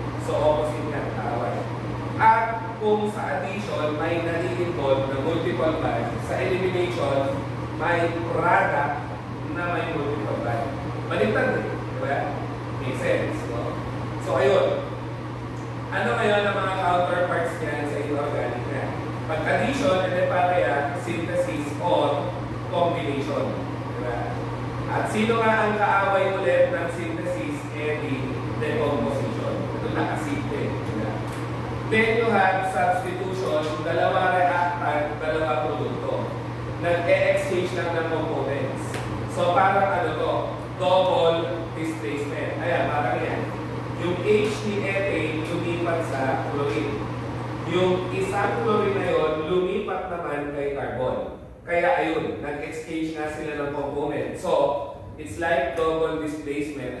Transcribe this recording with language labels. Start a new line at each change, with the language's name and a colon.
Filipino: So, opposite nga, kaaway. At kung sa addition, may nai-involve na multiple bond, sa elimination, may product na may multiple bond. Baliktad din. Diba? Make sense. No? So, ayun. Ano ngayon ang mga counterparts niyan sa inorganic na? Pag-addition, and pareha, synthesis, or combination. Diba? At sino nga ang kaaway ulit ng synthesis? Decomposition. Ito nakasimple. Diba?
English: Then you have substitution,
Filipino: dalawa reactant, dalawa produkto. Nag-e-exchange lang ng components. So parang ano to? Double displacement. Ayan, parang yan. Yung H ni ethane lumipat sa chlorine. Yung isang chlorine na yun, lumipat naman kay carbon. Kaya ayun, nag-exchange nga sila ng component.
English: So, it's like double displacement.